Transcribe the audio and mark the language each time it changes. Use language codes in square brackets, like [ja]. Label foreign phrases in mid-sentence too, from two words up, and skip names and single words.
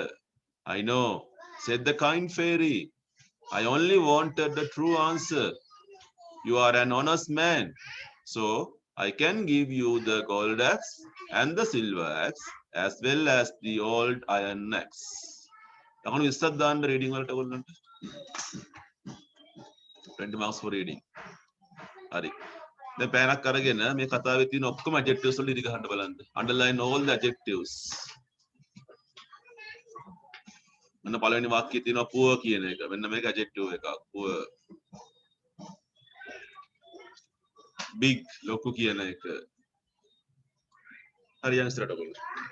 [en] "I know," said the kind fairy. "I only wanted the true answer. You are an honest man, so I can give you the gold axe and the silver axe as well as the old iron axe. [si] ලකුණු 20ක් දාන්න reading වලට ඔයගොල්ලන්ට. [en] 20 marks for reading. [si] හරි. දැන් පෑනක් අරගෙන මේ කතාවේ තියෙන ඔක්කොම adjectives වල ඉරි ගහන්න බලන්න. [en] Underline all the adjectives. [si] මෙන්න පළවෙනි වාක්‍යයේ තියෙනවා poor කියන එක. මෙන්න මේක adjective එකක්. poor. big ලොකු කියන එක. හරි යන්න ඉස්සරහට ඔයගොල්ලෝ.